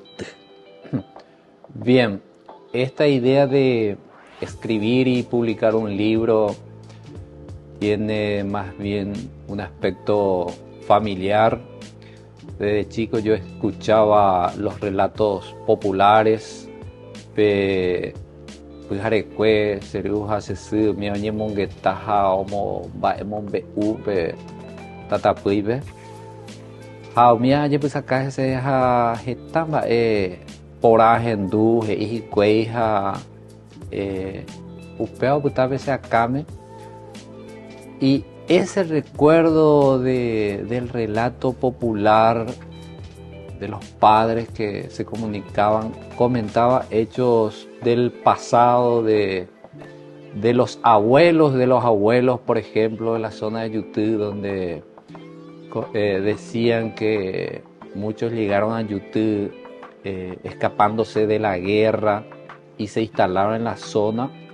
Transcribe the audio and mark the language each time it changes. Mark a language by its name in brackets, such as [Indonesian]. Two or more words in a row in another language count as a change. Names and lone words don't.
[Spanish] Bien, esta idea de escribir y publicar un libro tiene más bien un aspecto familiar. Desde chico yo escuchaba los relatos populares de Pujarecue, Seruja, Sesu, Mioñe Monguetaja, Omo, Baemon Beu, Tatapuibe. [Guarayu] Jaumia, [Spanish] ya pues acá se deja [Guarayu] jetamba, porajendu, ijicueja, upeo putave se acame. [Spanish] Y ese recuerdo del relato popular de los padres que se comunicaban, comentaba hechos del pasado de los abuelos, por ejemplo, en la zona de Yutú, donde decían que muchos llegaron a Yutú escapándose de la guerra y se instalaron en la zona.